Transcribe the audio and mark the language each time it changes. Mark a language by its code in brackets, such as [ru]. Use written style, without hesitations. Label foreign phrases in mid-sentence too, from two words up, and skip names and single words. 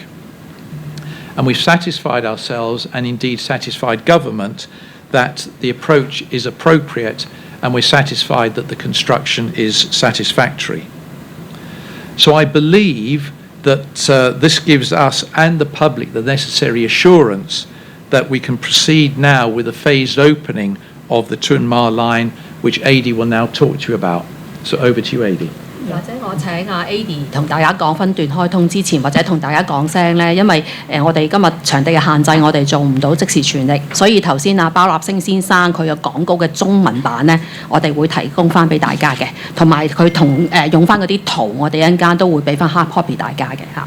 [en] And we've satisfied ourselves, and indeed satisfied government, that the approach is appropriate, and we're satisfied that the construction is satisfactory. So I believe that this gives us and the public the necessary assurance that we can proceed now with a phased opening of the Tuen Ma line, which Adi will now talk to you about. So over to you, Adi. [yue] 或者我請阿 Adi 同大家講分段開通之前，或者同大家講聲咧，因為我哋今日場地嘅限制，我哋做唔到即時傳譯，所以頭先阿包立星先生佢嘅講稿嘅中文版咧，我哋會提供翻俾大家嘅，同埋佢用翻嗰啲圖，我哋一陣間都會俾翻 [en] hard copy [yue] 大家嘅嚇。